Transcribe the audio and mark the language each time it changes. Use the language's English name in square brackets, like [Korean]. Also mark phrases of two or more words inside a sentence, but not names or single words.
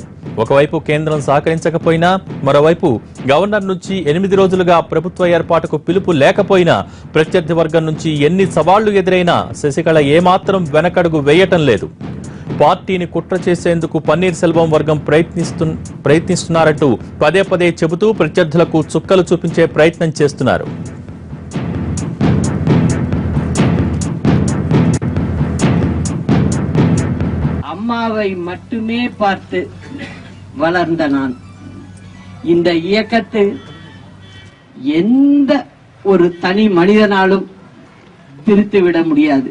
[Telugu] ఒకవైపు కేంద్రం సహకరించకపోయినా, మరోవైపు గవర్నర్ నుంచి 8 రోజులుగా ప్రభుత్వ ఏర్పాటుకు పిలుపు లేకపోయినా, ప్రత్యర్థి వర్గం నుంచి ఎన్ని సవాళ్లు ఎదురైనా శశికళ ఏమాత్రం వెనకడుగు వేయటం లేదు. పార్టీని కుట్ర చేసేందుకు పన్నీర్ సెల్వం వర్గం ప్రయత్నిస్తున్నారంటూ పదే పదే చెబుతూ ప్రత్యర్థులకు చుక్కలు చూపించే ప్రయత్నం చేస్తున్నారు. [Tamil] அம்மாவை மட்டுமே பார்த்து வளர்ந்த நான் இந்த இயக்கத்தை எந்த ஒரு தனி மனிதனாலும் திருத்திவிட முடியாது.